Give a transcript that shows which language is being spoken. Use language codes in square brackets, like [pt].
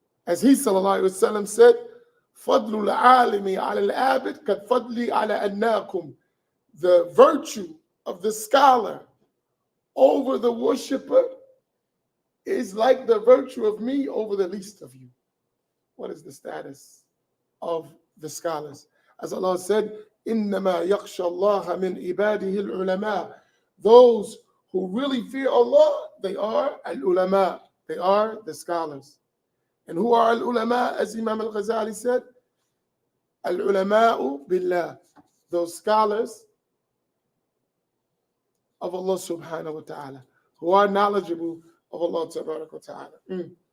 [en] As he sallallahu alayhi wa sallam said, [ar] فَضْلُ الْعَالِمِ عَلَى الْعَابِدِ كَالْفَضْلِ عَلَى أَنَّاكُمْ. [en] The virtue of the scholar over the worshiper is like the virtue of me over the least of you. What is the status of the scholars? As Allah said, [ar] إِنَّمَا يَخْشَى اللَّهَ مِنْ عِبَادِهِ الْعُلَمَاءِ. [en] Those who really fear Allah, they are al-ulama. They are the scholars. And who are al-ulama? As Imam al-Ghazali said, al-ulama'u billah. Those scholars of Allah subhanahu wa ta'ala, who are knowledgeable of Allah tabarak wa ta'ala.